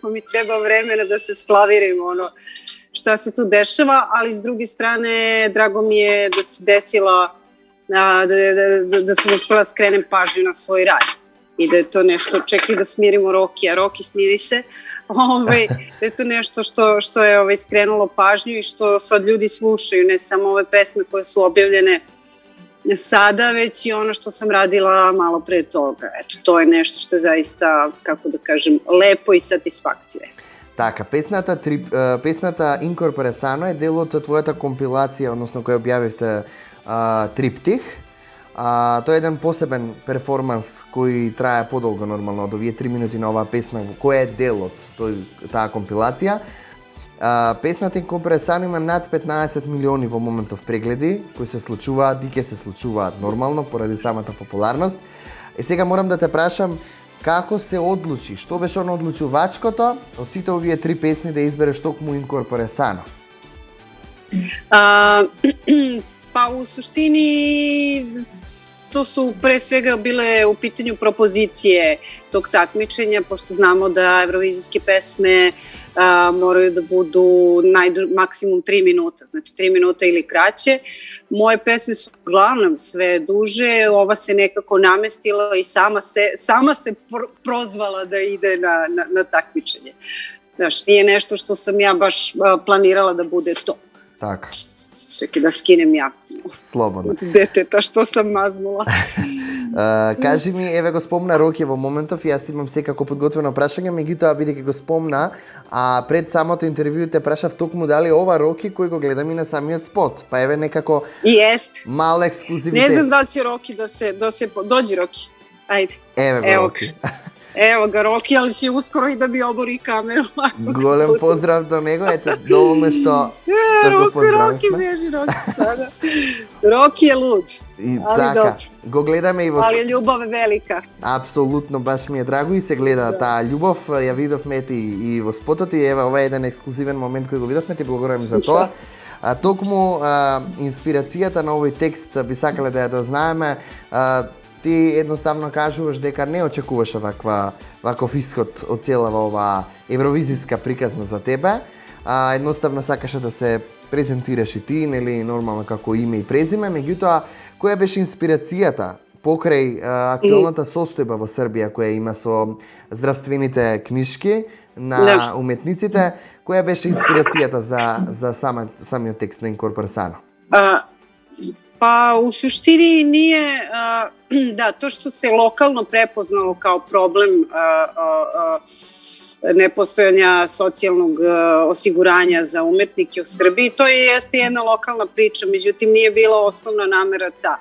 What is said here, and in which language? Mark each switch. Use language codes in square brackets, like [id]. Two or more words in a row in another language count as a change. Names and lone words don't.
[sr] pa mi treba vremena da se sklavirim šta se tu dešava, ali s druge strane drago mi je da se desila, da sam uspela skrenem pažnju na svoj rad i da je to nešto, čekaj da smirimo Roki, a Roki smiri se, da je to nešto što je skrenulo pažnju i što sad ljudi slušaju, ne samo ove pesme koje su objavljene sada, već i ono što sam radila malo pre toga. Eto, to je nešto što je zaista, kako da kažem, lepo i satisfakcija. [mk] Така, песната Инкорпоре Сано е дел од твојата компилација, односно која објавивте Триптих. Тој е еден посебен перформанс кој трае подолго нормално од овие 3 минути на оваа песна, која е дел од таа компилација. Песната Инкорпоре Сано има над 15 милиони во моментов прегледи, кои се случуваат и ќе се случуваат нормално поради самата популарност. Сега морам да те прашам, како се одлучи, што беше оно одлучувачкото од сите овие 3 песни да избереш токму Инкорпоре Сано? [sr] Pa u suštini to su pre svega bile u pitanju propozicije tog takmičenja, pošto znamo da evrovizijske pesme moraju da budu maksimum 3 minuta, znači 3 minuta ili kraće. Moje pesme su uglavnom sve duže, ova se nekako namestila i sama se prozvala da ide na takmičenje. Znaš, nije nešto što sam ja baš planirala da bude to. [mk] Така. [sr] Čekaj da skinem ja. [mk] Слободно. [sr] Od deteta što sam maznula. [mk] Кажи ми, еве го спомна Роки во моментов, јас имам секако подготвено прашање, меѓутоа бидејќи го спомна, пред самото интервју те прашав токму дали ова Роки кој го гледам и на самиот спот, па еве некако мал ексклузивитет. [sr] Ne znam da li će Roki da se dođi Roki. Ajde. [mk] Еве го Роки. [sr] Evo ga Roki, ali će uskoro i da bi obori kameru. [mk] Голем поздрав до него, ете, доволно што го поздравивме. [sr] Roki beži, Roki. Roki je lud, ali [mk] така, [sr] dobro. [mk] го гледаме и во... [sr] Ali je ljubav velika. [mk] Апсолутно, баш ми е драго и се гледа таа љубов, ја видовме и во спотот и ева ова е еден ексклузивен момент кој го видовме, ти благодарам за тоа. Токму инспирацијата на овој текст би сакале да ја дознаеме. Ти едноставно кажуваш дека не очекуваше ваков исход од целава оваа евровизиска приказна за тебе. Едноставно сакаше да се презентираш и ти, нели, нормално како име и презиме, меѓутоа, која беше инспирацијата покрај актуелната состојба во Србија која има со здравствените книжки на уметниците, која беше инспирацијата за самиот текст на Инкорпоресано? [sr] Pa u suštini nije, da, to što se lokalno prepoznalo kao problem nepostojanja socijalnog osiguranja za umetnike u Srbiji, to jeste jedna lokalna priča, međutim nije bila osnovna namera ta.